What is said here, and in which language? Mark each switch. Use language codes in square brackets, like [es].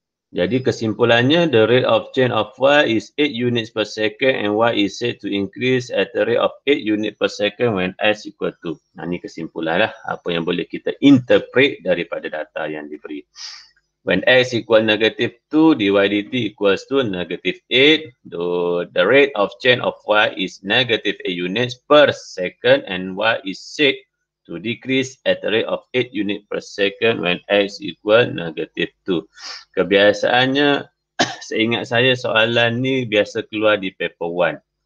[en] Jadi kesimpulannya, the rate of change of y is 8 units per second and y is said to increase at the rate of 8 units per second when s equal to. [ms] Nah, ini kesimpulan lah apa yang boleh kita interpret daripada data yang diberi. [en] When x equal negative 2, dy dt equals to negative 8. The rate of change of y is negative 8 units per second and y is said to decrease at the rate of 8 unit per second when x equal negative 2. [ms] Kebiasaannya, seingat saya soalan ni biasa keluar di paper 1.